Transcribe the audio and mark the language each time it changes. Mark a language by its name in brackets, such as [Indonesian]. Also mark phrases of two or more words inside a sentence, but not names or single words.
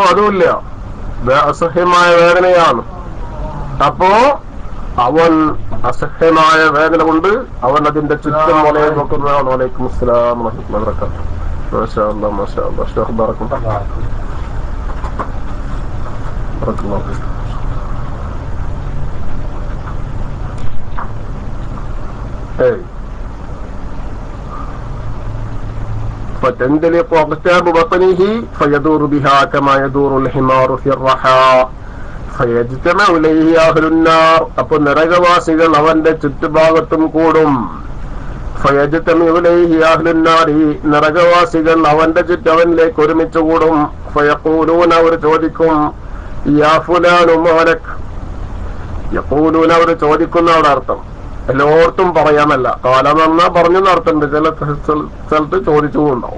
[Malayalam] അതുമില്ല. അസഹ്യമായ വേദനയാണ്. അപ്പോ അവൻ അസഹ്യമായ വേദന കൊണ്ട് അവൻ അതിന്റെ ചുറ്റും വലയം വെക്കുന്നതാണ്. [Arabic] وعليكم السلام ورحمة الله وبركاته. ما شاء الله ما شاء الله. شيخ بارك الله فيك. فتندلق أقتاب بطنه فيدور بها كما يدور الحمار في الرحى فيجتمع إليه أهل النار. [Malayalam] അപ്പോൾ നരകവാസികൾ അവന്റെ ചുറ്റുഭാഗത്തും കൂടും. [Arabic] فيجتمع إليه أهل النار. [Malayalam] നരകവാസികൾ അവന്റെ ചുറ്റവനിലേക്ക് ഒരുമിച്ച് കൂടും. [Arabic] فيقولون [Malayalam] അവർ ചോദിക്കും, [Arabic] يا فلان ما لك. [Malayalam] യഖൂലൂന അവർ ചോദിക്കുന്നവരുടെ അർത്ഥം എല്ലായിടത്തും പറയാമല്ല. കാലമെന്നാ പറഞ്ഞു നടത്തുന്നുണ്ട്, ചില സ്ഥലത്ത് ചോദിച്ചുകൊണ്ടാവും.